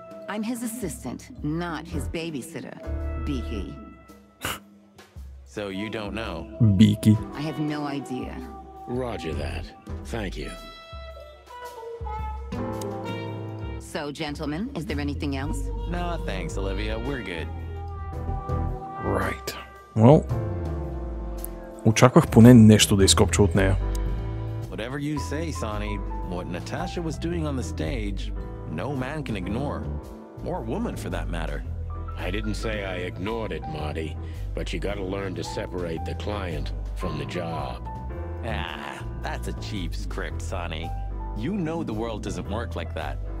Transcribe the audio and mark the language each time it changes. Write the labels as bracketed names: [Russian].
[English] I'm his assistant, not his babysitter, Beaky. So you don't know? Beaky. I have no idea. Roger that. Thank you. So, gentlemen, is there anything else? No, thanks, Olivia. We're good. Right. [Bulgarian] Well, очаквах поне нещо да изкопча от нея. [English] Whatever you say, Sonny, what Natasha was doing on the stage, no man can ignore. Or woman, for that matter. I didn't say I ignored it, Marty, but you gotta learn to separate the client from the job. That's a cheap script, Sonny. You know the world doesn't work like that.